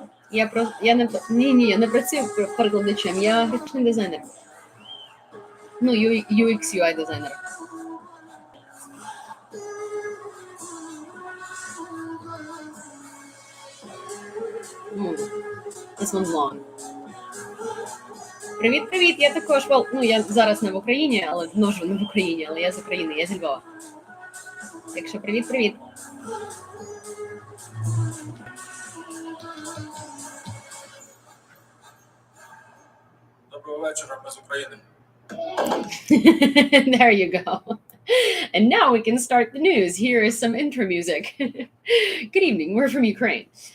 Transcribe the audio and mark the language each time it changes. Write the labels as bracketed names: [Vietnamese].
[Ukrainian] Я не працюю перекладачем, я графічний дизайнер. Ну, UX, UI дизайнер. [English] This one's long. [Ukrainian] Привіт, я також, ну, я зараз не в Україні, але, ну, не в Україні, але я з України, я зі Львова. Так що привіт. Доброго вечора, ми з України. [English] There you go. And now we can start the news. Here is some intro music. Good evening, we're from Ukraine.